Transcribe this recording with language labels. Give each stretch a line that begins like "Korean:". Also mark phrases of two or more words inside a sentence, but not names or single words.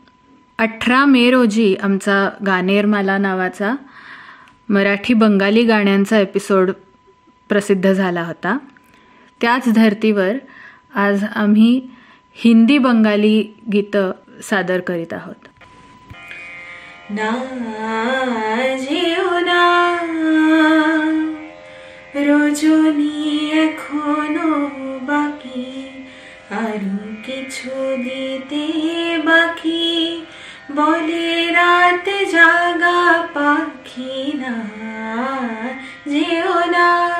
Marathi: 18 मे रोजी आमचा गानेरमाला नावाचा मराठी बंगाली गाण्यांचा एपिसोड प्रसिद्ध झाला होता. त्याच धर्तीवर आज आम्ही हिंदी बंगाली गीतं सादर करीत आहोत.
Bangla: ना যেও না রজনী এখনো বাকি, আরো কিছু দিতে বাকি, বলে রাত জাগা পাখি না যেও না